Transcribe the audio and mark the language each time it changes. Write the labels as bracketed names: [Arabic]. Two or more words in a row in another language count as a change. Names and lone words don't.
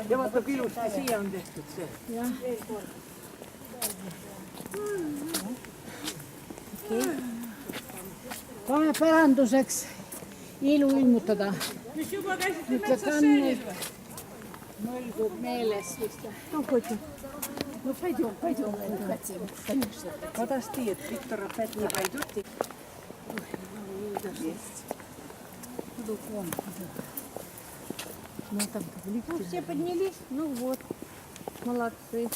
[Estonian] Ja vaata kui ilusti siia on tehtud see. Pane päranduseks ilu ilmutada. Mis juba käisite Ütle Tanni. Mõlgub meeles vist. No pойдем. [Russian] Ну пойдем, хотим, конечно. Подожди, Виктор опять не пойдет. Ну там ну, все поднялись, ну вот, молодцы.